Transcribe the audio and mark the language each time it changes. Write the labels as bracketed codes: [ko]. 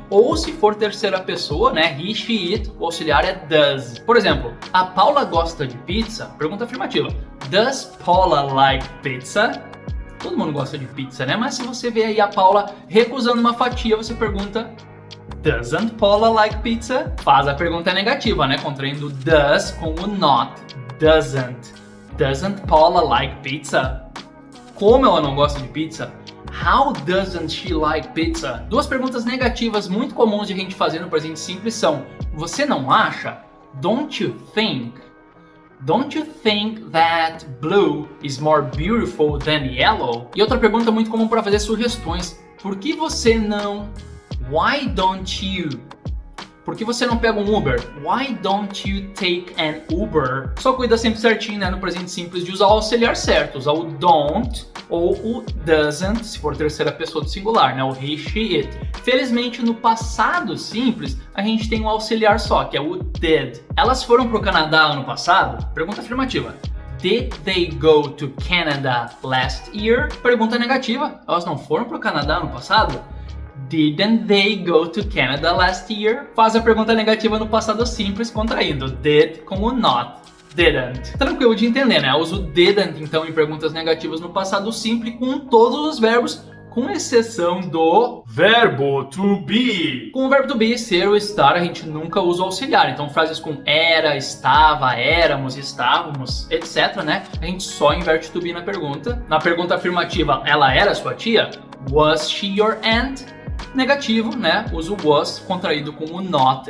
[pt] Ou se for terceira pessoa, né? He, she, it, o auxiliar é does. Por exemplo, a Paula gosta de pizza? Pergunta afirmativa. [en] Does Paula like pizza? [pt] Todo mundo gosta de pizza, né? Mas se você vê aí a Paula recusando uma fatia, você pergunta [en] Doesn't Paula like pizza? [pt] Faz a pergunta negativa, né? Contraindo does com o not. Doesn't. [en] Doesn't Paula like pizza? [pt] Como ela não gosta de pizza? [en] How doesn't she like pizza? [pt] Duas perguntas negativas muito comuns de a gente fazer no presente simples são: você não acha? [en] Don't you think? Don't you think that blue is more beautiful than yellow? [pt] E outra pergunta muito comum para fazer sugestões: por que você não? [en] Why don't you? [pt] Por que você não pega um Uber? [en] Why don't you take an Uber? [pt] Só cuida sempre certinho, né, no presente simples de usar o auxiliar certo, usar o don't ou o doesn't, se for terceira pessoa do singular, né, o he, she, it. Felizmente no passado simples a gente tem um auxiliar só, que é o did. Elas foram pro Canadá ano passado? Pergunta afirmativa. [en] Did they go to Canada last year? [pt] Pergunta negativa. Elas não foram pro Canadá ano passado? [en] Didn't they go to Canada last year? [pt] Faz a pergunta negativa no passado simples, contraindo did com o not. Didn't. Tranquilo de entender, né? Eu uso didn't, então, em perguntas negativas no passado simples com todos os verbos, com exceção do verbo to be. Com o verbo to be, ser ou estar, a gente nunca usa o auxiliar. Então, frases com era, estava, éramos, estávamos, etc, né? A gente só inverte to be na pergunta. Na pergunta afirmativa, ela era sua tia? [en] Was she your aunt? [pt] Negativo, né? Uso was contraído com o not.